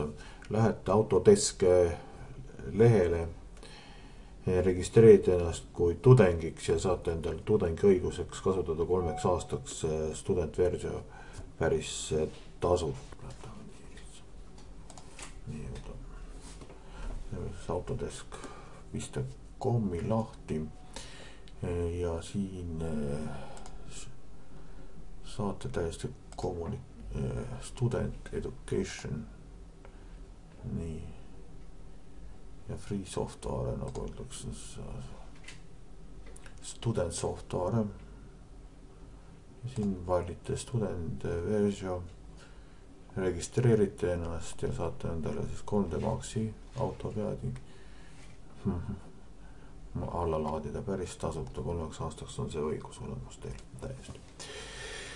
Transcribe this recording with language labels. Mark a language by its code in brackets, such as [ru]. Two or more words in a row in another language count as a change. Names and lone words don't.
[et] Lähete Autodesk lehele, registreerite ennast kui tudengiks ja saate endale tudengi õiguseks kasutada 3 aastaks studentversio päris tasuta. Autodesk vista.com-i lahti ja siin saate täiesti [en] student education [et] nii ja [en] free software [et] nagu öeldakse [en] student software [et] ja siin valite student versio, registreerite ennast ja saate endale siis 3D Maxi autopeadi alla laadida päris tasuta. 3 aastaks on see õigus olemas teil täiesti.